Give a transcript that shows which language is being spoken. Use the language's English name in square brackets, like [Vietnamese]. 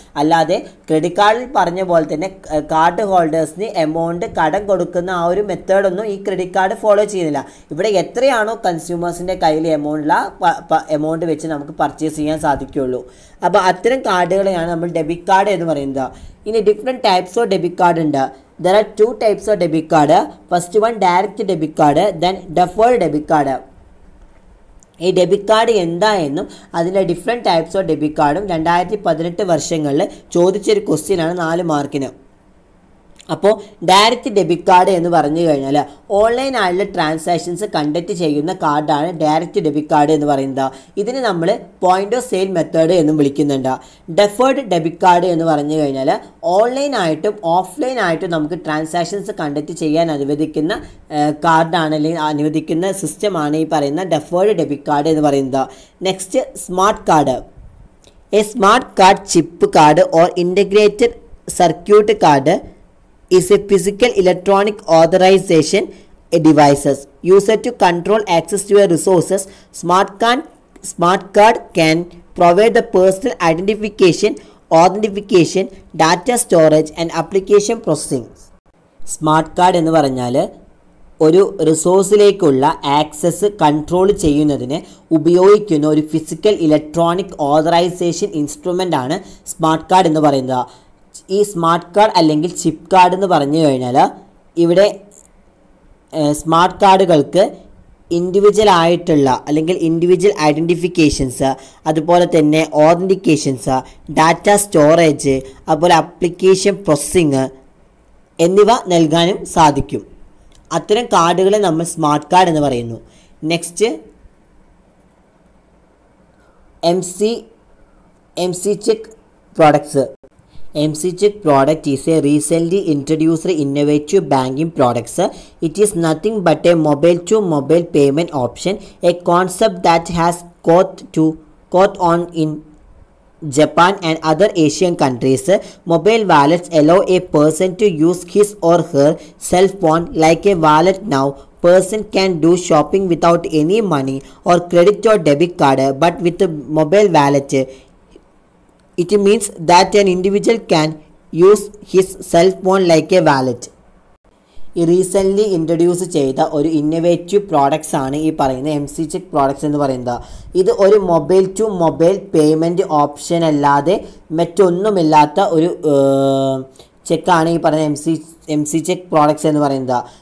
[Malayalam] അല്ലാതെ ക്രെഡിറ്റ് കാർഡിൽ പറഞ്ഞ പോലെ തന്നെ കാർഡ് ഹോൾഡേഴ്സിന് എമൗണ്ട് കടം കൊടുക്കുന്ന ആ ഒരു മെത്തേഡൊന്നും ഈ ക്രെഡിറ്റ് കാർഡ് ഫോളോ ചെയ്യുന്നില്ല. ഇവിടെ എത്രയാണോ കൺസ്യൂമേഴ്സിൻ്റെ കയ്യിൽ എമൗണ്ട് വെച്ച് നമുക്ക് പർച്ചേസ് ചെയ്യാൻ സാധിക്കുകയുള്ളൂ. അപ്പോൾ അത്തരം കാർഡുകളെയാണ് നമ്മൾ ഡെബിറ്റ് കാർഡ് എന്ന് പറയുന്നത്. ഇനി [English] different types of debit card [Malayalam] ഉണ്ട്. [English] There are two types of debit card. First one, direct debit card, then deferred debit card. [Malayalam] ഈ ഡെബിറ്റ് കാർഡ് എന്തായെന്നും അതിൻ്റെ ഡിഫറെൻറ്റ് ടൈപ്സ് ഓഫ് ഡെബിറ്റ് കാർഡും 2018 വർഷങ്ങളിൽ ചോദിച്ചൊരു ക്വസ്റ്റ്യനാണ് 4 മാർക്കിന്. അപ്പോൾ ഡയറക്റ്റ് ഡെബിറ്റ് കാർഡ് എന്ന് പറഞ്ഞു കഴിഞ്ഞാൽ ഓൺലൈനായുള്ള ട്രാൻസാക്ഷൻസ് കണ്ടക്ട് ചെയ്യുന്ന കാർഡാണ് ഡയറക്റ്റ് ഡെബിറ്റ് കാർഡ് എന്ന് പറയുന്നത്. ഇതിന് നമ്മൾ പോയിന്റ് ഓഫ് സെയിൽ മെത്തേഡ് എന്നും വിളിക്കുന്നുണ്ട്. ഡെഫേർഡ് ഡെബിറ്റ് കാർഡ് എന്ന് പറഞ്ഞു കഴിഞ്ഞാൽ ഓൺലൈനായിട്ടും ഓഫ്ലൈനായിട്ടും നമുക്ക് ട്രാൻസാക്ഷൻസ് കണ്ടക്ട് ചെയ്യാൻ അനുവദിക്കുന്ന കാർഡാണ്, അല്ലെങ്കിൽ അനുവദിക്കുന്ന സിസ്റ്റമാണ് ഈ പറയുന്ന ഡെഫേർഡ് ഡെബിറ്റ് കാർഡ് എന്ന് പറയുന്നത്. [English] Next, smart card. A smart card, chip card or integrated circuit card is a physical electronic authorization devices used to control access to a resources. Smart card can provide the personal identification, authentication, data storage and application processing. [Malayalam] Smart card എന്ന് പറഞ്ഞാൽ ഒരു റിസോഴ്സിലേക്കുള്ള access control ചെയ്യുന്നതിന് ഉപയോഗിക്കുന്ന ഒരു physical electronic authorisation instrument ആണ് smart card എന്ന് പറയുന്നത്. ഈ സ്മാർട്ട് കാർഡ് അല്ലെങ്കിൽ ചിപ്പ് കാർഡ് എന്ന് പറഞ്ഞു കഴിഞ്ഞാൽ ഇവിടെ സ്മാർട്ട് കാർഡുകൾക്ക് ഇൻഡിവിജ്വൽ ആയിട്ടുള്ള അല്ലെങ്കിൽ ഇൻഡിവിജ്വൽ ഐഡൻറ്റിഫിക്കേഷൻസ്, അതുപോലെ തന്നെ ഓതൻറ്റിക്കേഷൻസ്, ഡാറ്റ സ്റ്റോറേജ്, അതുപോലെ ആപ്ലിക്കേഷൻ പ്രോസസ്സിങ് എന്നിവ നൽകാനും സാധിക്കും. അത്തരം കാർഡുകളെ നമ്മൾ സ്മാർട്ട് കാർഡ് എന്ന് പറയുന്നു. [English] Next, MC check products. MC Check product is a recently introduced innovative banking products. It is nothing but a mobile-to-mobile payment option, a concept that has caught on in Japan and other Asian countries. Mobile wallets allow a person to use his or her cell phone like a wallet now. Person can do shopping without any money or credit or debit card, but with a mobile wallet, it means that an individual can use his cell phone like a wallet. [Malayalam] ഈ recently introduce ചെയ്ത ഒരു innovative products ആണ് ഈ പറയുന്ന MC check products എന്ന് പറയുന്നത്. ഇത് ഒരു mobile to mobile payment option അല്ലാതെ മറ്റൊന്നുമില്ലാത്ത ഒരു ചെക്കാണ് ഈ പറയുന്ന MC ചെക്ക് പ്രോഡക്ട്സ് എന്ന് പറയുന്നത്.